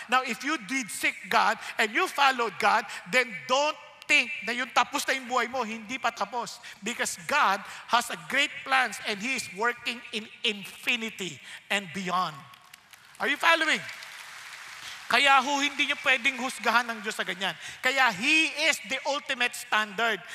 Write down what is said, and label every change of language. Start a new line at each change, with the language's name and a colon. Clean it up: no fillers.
English: Now, if you did seek God and you followed God, then don't think
Filipino: na yung tapos na yung buhay mo, hindi pa tapos.
English: Because God has a great plans and He is working in infinity and beyond. Are you following?
Filipino: Kaya hindi niyo pwedeng husgahan ng Diyos sa ganyan.
English: Kaya He is the ultimate standard.